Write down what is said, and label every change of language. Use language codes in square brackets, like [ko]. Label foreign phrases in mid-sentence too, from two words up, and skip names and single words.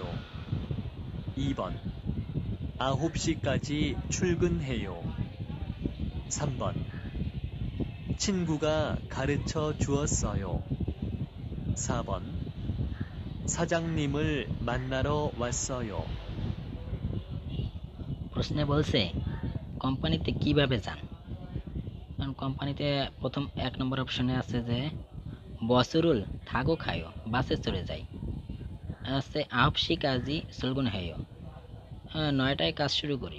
[ko] 2번 9시까지 출근해요. 3번 친구가 가르쳐 주었어요. 4번 사장님을 만나러 왔어요. [bn] প্রশ্নে বলছে কোম্পানিতে কিভাবে যান। কারণ কোম্পানিতে প্রথম 1 নম্বর অপশনে আছে যে [ko] 버스를 타고 가요, [bn] বাসে চড়ে যাই। আছে [ko] 아홉 시까지 출근해요, [bn] 9টায় কাজ শুরু করি।